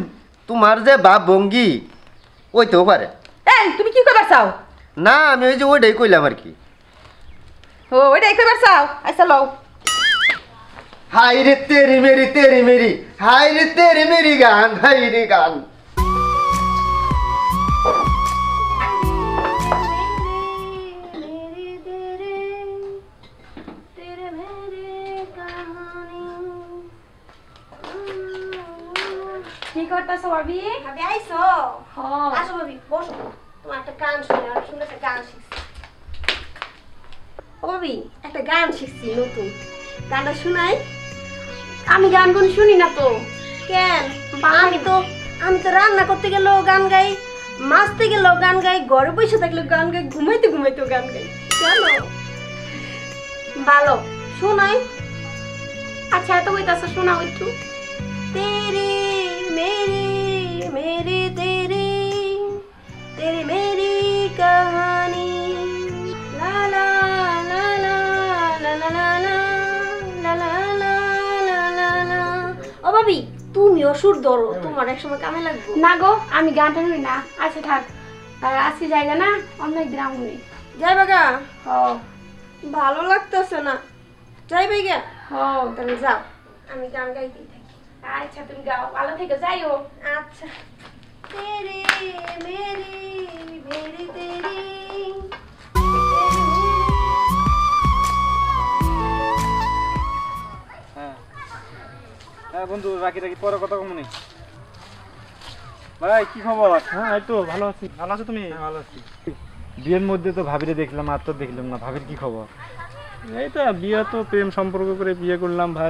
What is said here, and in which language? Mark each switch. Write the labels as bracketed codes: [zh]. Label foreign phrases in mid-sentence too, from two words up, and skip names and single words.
[bn] তোমার যে বাপ ভঙ্গি ওইতেও পারে। এই তুমি কি কইবার চাও? না আমি ওই যে ওইটাই কইলাম আর কি। ও ওইটাই কইবার চাও? আচ্ছা লও। [hi] हाय रे तेरी मेरी हाय रे तेरी मेरी [bn] গান, হাই রে গান। [hi] मेरे तेरे तेरे मेरे कहानी। [bn] কি করতেছো ভাবি? ভাবি আইছো? হ্যাঁ। আসো ভাবি বসো, তোমার একটা গান শুনে আর সুন্দর একটা গান শিখছি। ও ভাবি একটা গান শিখছি নতুন, গানটা শোনাই। আমি গান গুন শুনি না তো। কেন? আমি তো রান্না করতে গেলেও গান গাই, মাছতে গেলেও গান গাই, ঘরে বসে থাকলেও গান গাই, ঘুমাইতেও গান গাই। জানো ভালো শোনাই। আচ্ছা এত কইতাছো শোনাও একটু। [hi] तेरे मेरे मेरे तेरे तेरे मेरी कहानी ला ला ला ला ला ला ला ला ला ला ला ला ला। [bn] ও ভাবি তুমিও সুর ধরো, তোমার এক সময় কামে লাগবে না গো আমি গানটা শুনি না। আচ্ছা থাক, আজকে জায়গা না অন্য একদিন আমুনি। যাইবা গা? হ ভালো লাগতেছে না, যাইবে গা? হ। তাহলে যাও, আমি গান গাইতেই থাকি। আচ্ছা তুমি গাও, ভালো থেকে যাইও। [hi] अच्छा तेरे मेरे मेरे तेरे [bn] হ্যাঁ বন্ধু, বাকি পরে কথা কমনি। ভাই কি খবর? হ্যাঁ এই তো ভালো আছি। ভালো আছো তুমি? ভালো আছি। বিয়ের মধ্যে তো ভাবিরে দেখলাম, আর তো দেখলাম না। ভাবির কি খবর? এই তো বিয়ে, তো প্রেম সম্পর্ক করে বিয়ে করলাম ভাই।